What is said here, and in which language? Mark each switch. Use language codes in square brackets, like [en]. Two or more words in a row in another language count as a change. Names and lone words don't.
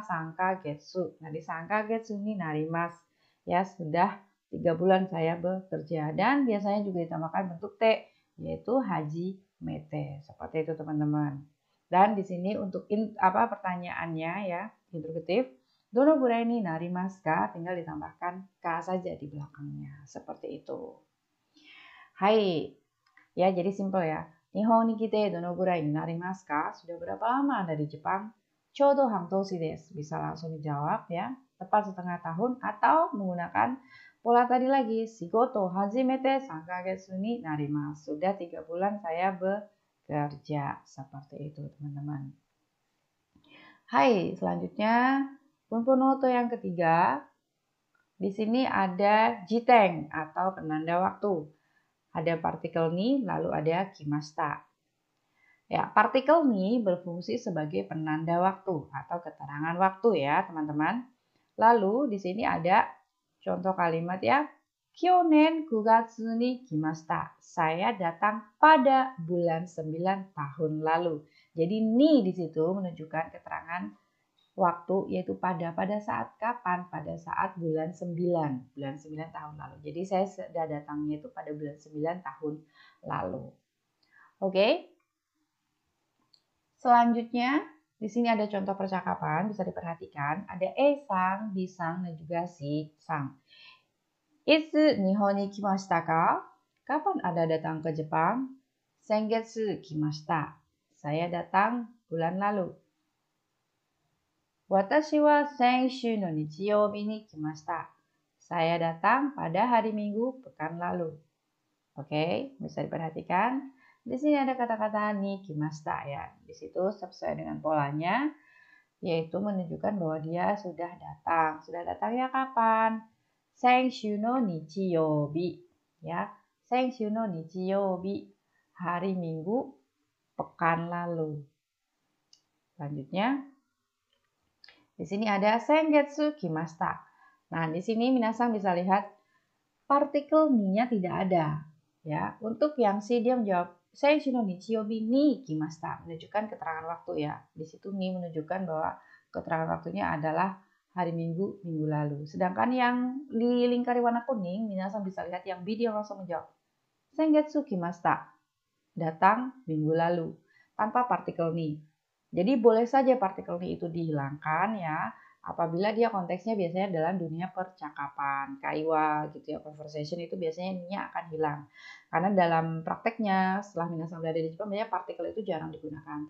[ja] Sankagetsu. [id] Nah, di [ja] 三か月になります. [id] Ya, sudah 3 bulan saya bekerja. Dan biasanya juga ditambahkan bentuk T, yaitu hajimete. Seperti itu teman-teman. Dan di sini untuk pertanyaannya ya, interrogatif. [ja] どのぐらいになりますか? [id] Tinggal ditambahkan ka saja di belakangnya. Seperti itu. Hai. Ya, jadi simple ya. [ja] 日本に来てどのぐらいになりますか? [id] Sudah berapa lama Anda di Jepang? [ja] ちょうど半年です. [id] Bisa langsung dijawab ya. Tepat setengah tahun atau menggunakan pola tadi lagi. [ja] 仕事始めて3か月になります. [id] Sudah 3 bulan saya bekerja. Seperti itu teman-teman. Hai, selanjutnya bunponoto yang ketiga. Di sini ada jiteng atau penanda waktu. Ada partikel ni, lalu ada kimashita. Ya, partikel ni berfungsi sebagai penanda waktu atau keterangan waktu ya, teman-teman. Lalu di sini ada contoh kalimat ya. [ja] 去年9月に来ました. [id] Saya datang pada bulan 9 tahun lalu. Jadi ni di situ menunjukkan keterangan waktu, yaitu pada saat kapan? Pada saat bulan 9 tahun lalu. Jadi saya sudah datangnya itu pada bulan 9 tahun lalu. Oke. Selanjutnya di sini ada contoh percakapan, bisa diperhatikan. Ada E-sang, B-sang, dan juga si-sang. [ja] いつ日本に来ましたか? [id] Kapan Anda datang ke Jepang? [ja] 先月来ました. [id] Saya datang bulan lalu. [ja] 私は先週の日曜日に来ました. [id] Saya datang pada hari Minggu pekan lalu. Oke, bisa diperhatikan. Di sini ada kata-kata [ja] に来ました [id] ya. Di situ sesuai dengan polanya, yaitu menunjukkan bahwa dia sudah datang. Sudah datangnya kapan? [ja] 先週の日曜日 ya. 先週の日曜日, [id] hari Minggu pekan lalu. Selanjutnya di sini ada [ja] 先月来ました. [id] Nah, di sini minasan bisa lihat partikel ni-nya tidak ada. Ya, untuk yang si dia menjawab [ja] 先週の日曜日に来ました, [id] menunjukkan keterangan waktu ya. Di situ ni menunjukkan bahwa keterangan waktunya adalah hari Minggu lalu. Sedangkan yang dilingkari warna kuning, minasan bisa lihat yang B dia langsung menjawab [ja] 先月来ました, [id] datang minggu lalu, tanpa partikel ni. Jadi boleh saja partikel ni itu dihilangkan ya, apabila dia konteksnya biasanya dalam dunia percakapan, kaiwa gitu ya, conversation itu biasanya ni-nya akan hilang. Karena dalam prakteknya setelah minasan berada di Jepang, biasanya partikel itu jarang digunakan.